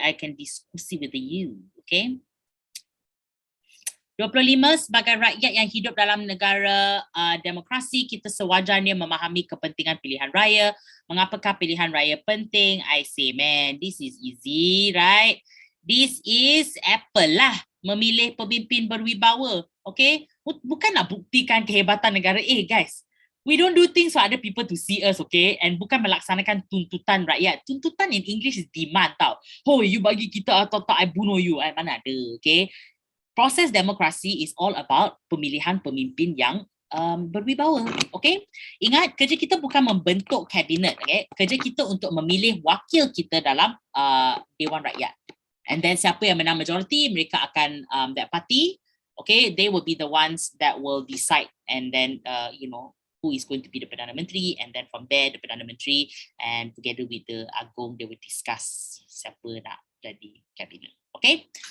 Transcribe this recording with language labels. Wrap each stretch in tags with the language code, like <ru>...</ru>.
<en>I can diskusi with you.</en> <ms>Okay. 25, sebagai rakyat yang hidup dalam negara demokrasi, kita sewajarnya memahami kepentingan pilihan raya. Mengapakah pilihan raya penting?</ms> <en>I say, man, this is easy, right? This is Apple lah.</en> <ms>Memilih pemimpin berwibawa. Okay? Bukan nak buktikan kehebatan negara.</ms> <en>Guys, we don't do things for other people to see us, okay?</en> <ms>And bukan melaksanakan tuntutan rakyat.</ms> <en>Tuntutan in English is demand</en> <ms>tau. Oh, you bagi kita atau tak, I bunuh you. Mana ada, okay? Proses demokrasi</ms> <en>is all about</en> <ms>pemilihan pemimpin yang berwibawa, okay? Ingat, kerja kita bukan membentuk kabinet, okay? Kerja kita untuk memilih wakil kita dalam Dewan Rakyat.</ms> <en>And then</en> <ms>siapa yang menang majority, mereka akan</ms> <en>that party, okay? They will be the ones that will decide, and then who is going to be the Perdana Menteri, and then from there the Perdana Menteri and together with the Agong, they will discuss</en> <ms>siapa nak jadi kabinet,</ms> <en>okay?</en>